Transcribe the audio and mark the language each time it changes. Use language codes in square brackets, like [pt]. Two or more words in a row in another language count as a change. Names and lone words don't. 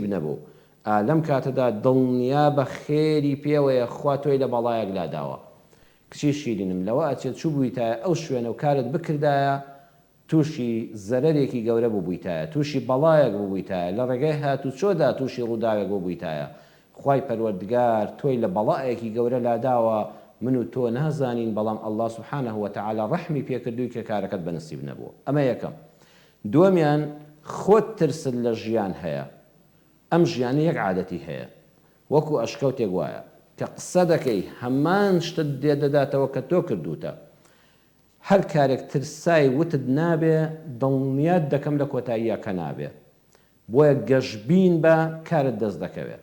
[ckb] نەبوو لەم کاتەدا دڵنیا بە خێری پێوەیە خوا تۆی لە بەڵایەک لاداوە کچی شیرینم لەوە ئەچێت چوو بوویتایە ئەو شوێنە و کارت بکردایە تووشی زەرەرێکی گەورە بوویتایە تووشی بەڵایەک بوویتایە لە ڕێگەی هاتوو چۆدا تووشی ڕووداوێک بوویتایە خوای پەروەردگار تۆی لە بەڵایەکی گەورە لاداوە من و تۆ نازانین بەڵام [ar] الله سبحانه وتعالى [ckb] ڕەحمی پێکردووی کە کارەکەت بەنسیب نەبووە ئەمە یەکەم دووەمیان خۆت ترست لە ژیان هەیە ئەم ژیانە یەک عادەتی هەیە وەکو ئەشکەوتێک وایە کە قسە دەکەی هەمان شتت دێدەداتەوە کە تۆ کردوتە هەر کارێک ترسای وتت نابێ دڵنیات دەکەم لە کۆتاییە کە نابێ بۆیە گەشببین بە کارت دەست دەکەوێت.